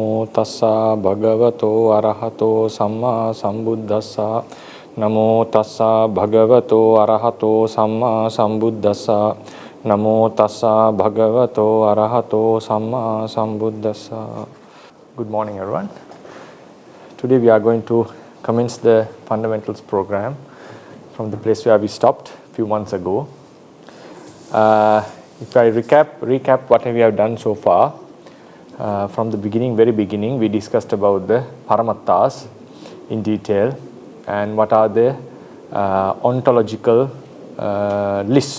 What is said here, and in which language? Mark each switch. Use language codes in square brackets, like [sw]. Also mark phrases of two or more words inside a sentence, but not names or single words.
[pi] tassa bhagavato arahato samma sambuddhassa. Namo tassa bhagavato arahato samma sambuddhassa. Namo tassa bhagavato arahato samma sambuddhassa. [en] Good morning, everyone. Today we are going to commence the fundamentals program from the place where we stopped a few months ago. If I recap what we have done so far, from the very beginning, we discussed about the paramattas in detail and what are the ontological list.